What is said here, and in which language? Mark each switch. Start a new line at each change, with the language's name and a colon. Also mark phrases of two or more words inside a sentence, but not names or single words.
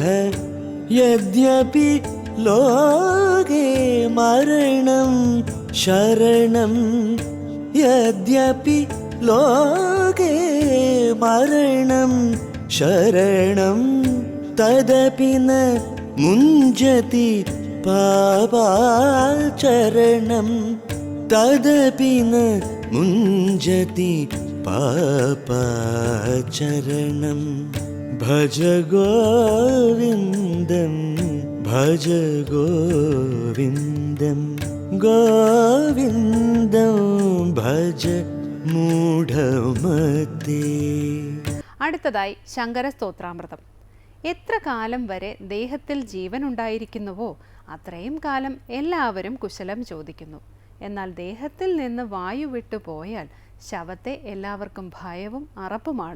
Sanskrit: യദ്യപി ലോകേ മരണം ശരണം യദ്യപി ലോകേ മരണം ശരണം തദപി ന മുഞ്ജതി പാപാചരണം तदपि न मुञ्जति पापाचरणं भज गोविन्दं भज गोविन्दं गोविन्दं भज മൂഢമതേ.
Malayalam: അടുത്തതായി ശങ്കര സ്തോത്രാമൃതം. എത്ര കാലം വരെ ദേഹത്തിൽ ജീവൻ ഉണ്ടായിരിക്കുന്നുവോ അത്രയും കാലം എല്ലാവരും കുശലം ചോദിക്കുന്നു. എന്നാൽ ദേഹത്തിൽ നിന്ന് വായു വിട്ടു പോയാൽ ശവത്തെ എല്ലാവർക്കും ഭയവും അറപ്പുമാണ്.